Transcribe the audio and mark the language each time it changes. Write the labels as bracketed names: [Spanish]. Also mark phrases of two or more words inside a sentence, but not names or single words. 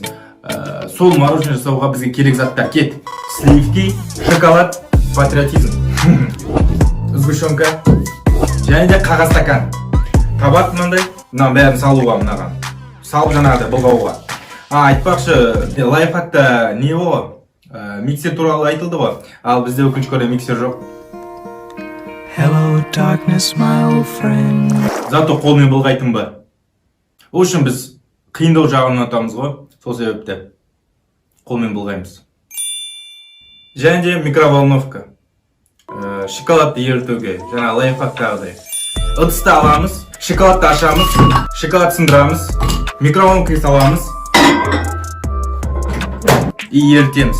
[Kazakh] Сол мороженое жасауға бізге керек заттар кет. Сливки, шоколад, патриотизм, сгущенка, және де қағаз стакан. Табақ мынандай, бәрін салуға мынаған. Салып жаңағыдай бұлғауға. Айтпақшы, лайфхакта не ғой? Миксер туралы айтылды ғой. Ал бізде өкінішке орай миксер жоқ. [English] Hello darkness my old friend. [Kazakh] Зато қолмен былғайтын ба. Ол үшін біз қиындау жағын ұнатамыз ғой. Сол себепті қолмен былғаймыз. Және де микроволновка. Шоколадты ерітуге, жаңа лайфхактағыдай. Ыдысты аламыз, шоколадты ашамыз, шоколад сындырамыз, микроволновкаға саламыз и ерітеміз.